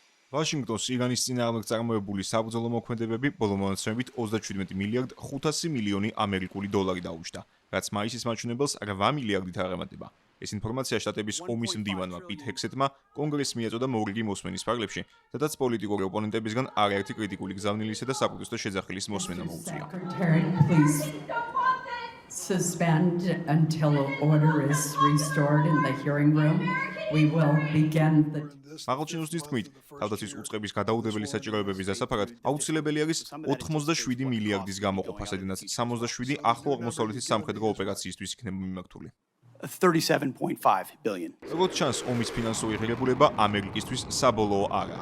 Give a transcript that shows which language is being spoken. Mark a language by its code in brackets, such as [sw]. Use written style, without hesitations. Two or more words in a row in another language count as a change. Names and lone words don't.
[ka] ვაშინგტონს ირანის წინააღმდეგ წარმოებული საბრძოლო მოქმედებები ბოლო მონაცემებით 37 მილიარდ 500 მილიონი ამერიკული დოლარი დაუჯდა, რაც მაისის მაჩვენებელს 8 მილიარდით აღემატება. ეს ინფორმაცია შტატების ომის მდივანმა პიტ ჰექსეტმა კონგრესს მიაწოდა მორიგი მოსმენის ფარგლებში, სადაც პოლიტიკური ოპონენტებისგან არაერთი კრიტიკული გზავნილისა და საპროტესტო შეძახილის მოსმენა მოუწია. [en] Suspend until order is restored in the hearing room. We will begin the [ka] მაღალჩინოსნის თქმით, თავდაცვის უწყების გადაუდებელი საჭიროებების დასაფარად აუცილებელი არის 87 მილიარდის გამოყოფა, სადაც 67 ახლო აღმოსავლეთის სამხედრო ოპერაციისთვის იქნება მიმართული. [en] 37.5 billion. [ka] როგორც ჩანს, ომის ფინანსური ღირებულება ამერიკისთვის საბოლოო არაა.